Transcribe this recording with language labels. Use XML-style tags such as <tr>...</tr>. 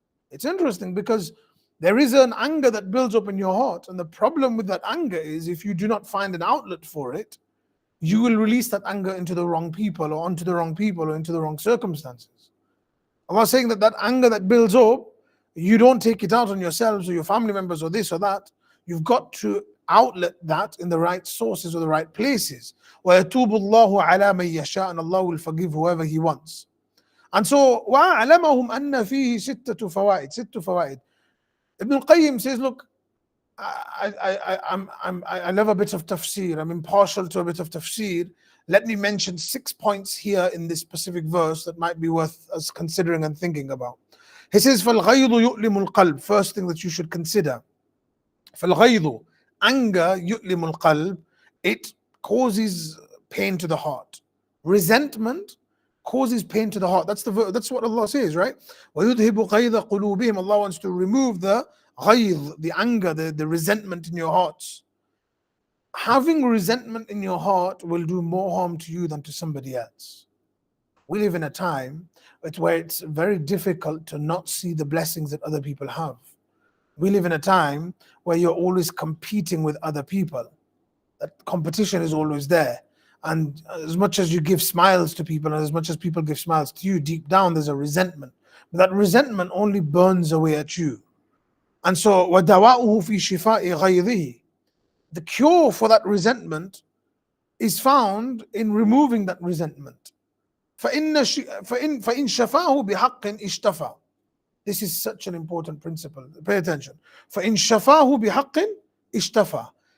<en>It's interesting because there is an anger that builds up in your heart, and the problem with that anger is if you do not find an outlet for it, you will release that anger into the wrong people, or onto the wrong people, or into the wrong circumstances. Allah is saying that that anger that builds up, you don't take it out on yourselves or your family members or this or that. You've got to outlet that in the right sources or the right places.</en> <ar>وَيَتُوبُ اللَّهُ عَلَى مَن يَشَاءُ,</ar> <en>and Allah will forgive whoever He wants. And so</en> <ar>وَأَعْلَمَهُمْ أَنَّ فِيهِ ستة فوائد.</ar> <en>Ibn al-Qayyim says, look, I love a bit of tafsir. I'm impartial to a bit of tafsir. Let me mention 6 points here in this specific verse that might be worth us considering and thinking about. He says,</en> <ar>فَالْغَيْضُ يُؤْلِمُ الْقَلْبِ.</ar> <en>First thing that you should consider.</en> <ar>فَالْغَيْضُ,</ar> <en>anger,</en> <ar>يُؤْلِمُ الْقَلْبِ.</ar> <en>It causes pain to the heart. Resentment causes pain to the heart. That's what Allah says, right?</en> <ar>وَيُذْهِبُ غَيْضَ قُلُوبِهِمْ.</ar> <en>Allah wants to remove the ghayz, the anger, the resentment in your hearts. Having resentment in your heart will do more harm to you than to somebody else. We live in a time where it's very difficult to not see the blessings that other people have. We live in a time where you're always competing with other people. That competition is always there. And as much as you give smiles to people, and as much as people give smiles to you, deep down there's a resentment. But that resentment only burns away at you. And so,</en> <ar>وَدَوَاؤُهُ فِي شِفَاءِ غَيْظِهِ.</ar> <en>The cure for that resentment is found in removing that resentment.</en> <ar>فَإِن شَفَاهُ بِحَقٍ اشْتَفَى.</ar> <en>This is such an important principle. Pay attention.</en> <ar>فَإِن شَفَاهُ بِحَقٍ اشْتَفَى.</ar>